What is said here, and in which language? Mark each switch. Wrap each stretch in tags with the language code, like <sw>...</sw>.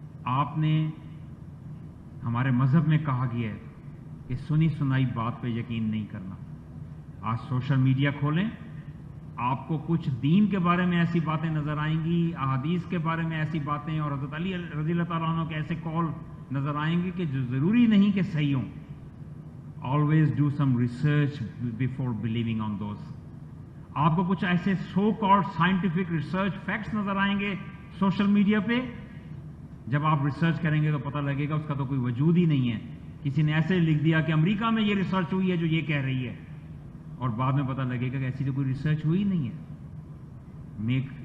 <ur>آپ نے, ہمارے مذہب میں کہا گیا ہے کہ سنی سنائی بات پہ یقین نہیں کرنا. آج سوشل میڈیا کھولیں, آپ کو کچھ دین کے بارے میں ایسی باتیں نظر آئیں گی, احادیث کے بارے میں ایسی باتیں اور حضرت علی رضی اللہ تعالیٰ عنہ کے ایسے قول نظر آئیں گے کہ جو ضروری نہیں کہ صحیح ہوں.</ur> <en>Always do some research before believing on those.</en> <ur>آپ کو کچھ ایسے so called scientific research facts نظر آئیں گے سوشل میڈیا پہ, جب آپ ریسرچ کریں گے تو پتہ لگے گا اس کا تو کوئی وجود ہی نہیں ہے. کسی نے ایسے لکھ دیا کہ امریکہ میں یہ ریسرچ ہوئی ہے جو یہ کہہ رہی ہے, اور بعد میں پتہ لگے گا کہ ایسی تو کوئی ریسرچ ہوئی نہیں ہے.</ur>